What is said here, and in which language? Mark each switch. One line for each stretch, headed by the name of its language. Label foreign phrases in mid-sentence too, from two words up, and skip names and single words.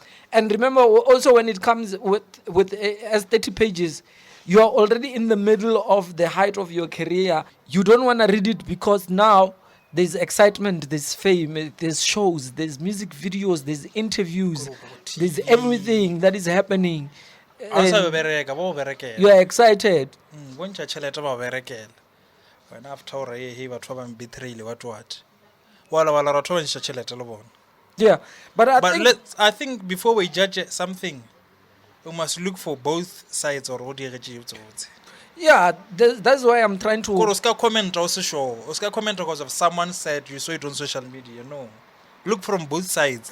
English: And remember, also when it comes with as 30 pages, you are already in the middle of the height of your career. You don't want to read it because now there's excitement, there's fame, there's shows, there's music videos, there's interviews, there's everything that is happening. And you are excited.
Northern Sotho: When tšhelete ba berekela wena after ore he batho ba betrayile what wala batho ba ntšha tšhelete le bona.
English: Yeah, but I think before we judge something, we must look for both sides or what you yeah, that's why I'm trying to. comment also show. Comment because of someone said you saw it on social media. No, look from both sides.